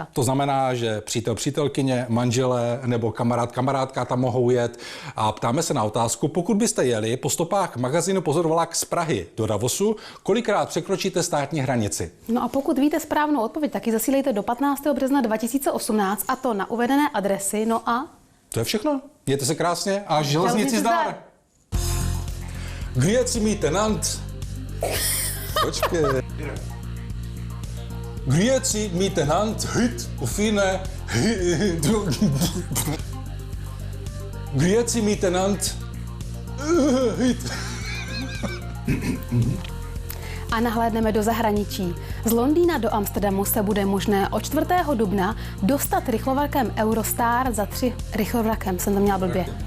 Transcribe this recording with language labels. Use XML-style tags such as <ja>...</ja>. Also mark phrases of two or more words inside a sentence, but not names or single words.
<cs>To znamená, že přítel, přítelkyně, manželé nebo kamarád, kamarádka tam mohou jet a ptáme se na otázku, pokud byste jeli po stopách magazínu Pozoru vlak z Prahy do Davosu, kolikrát překročíte státní hranici? No a pokud víte správnou odpověď, tak ji zasílejte do 15. března 2018 a to na uvedené adresy. No a to je všechno. Mějte se krásně a železnici zdar.</cs> <gsw>Grüezi miteinander. Počkej. Grüezi miteinander. Hit.</gsw> <de>Auf Wiedersehen.</de> <gsw>Grüezi miteinander. Hit.</gsw> <cs>A nahlédneme do zahraničí. Z Londýna do Amsterdamu se bude možné od 4. dubna dostat rychlovlakem Eurostar za 3 rychlovlakem. Jsem to měla blbě.</cs>